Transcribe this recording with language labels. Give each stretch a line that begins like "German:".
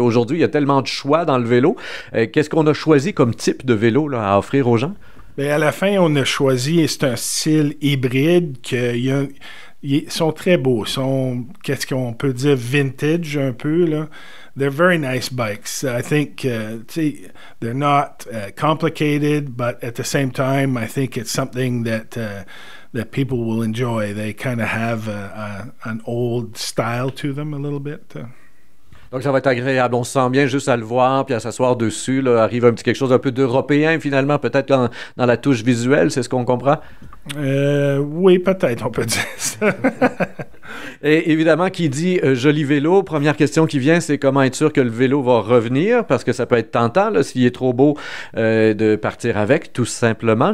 French: Aujourd'hui, il y a tellement de choix dans le vélo. Qu'est-ce qu'on a choisi comme type de vélo là, à offrir aux gens? Bien, à la fin, on a choisi, c'est un style hybride ils sont très beaux. Qu'est-ce qu'on peut dire, vintage un peu, là.
English: They're very nice bikes. I think they're not complicated, but at the same time, I think it's something that people will enjoy. They kind of have an old style to them a little bit.
French: Donc, ça va être agréable. On se sent bien juste à le voir puis à s'asseoir dessus. Là, arrive un petit quelque chose un peu d'européen, finalement, peut-être dans la touche visuelle. C'est ce qu'on comprend? Oui, peut-être, on peut dire ça. Et évidemment, qui dit joli vélo, première question qui vient, c'est comment être sûr que le vélo va revenir, parce que ça peut être tentant, là, s'il est trop beau, de partir avec, tout simplement.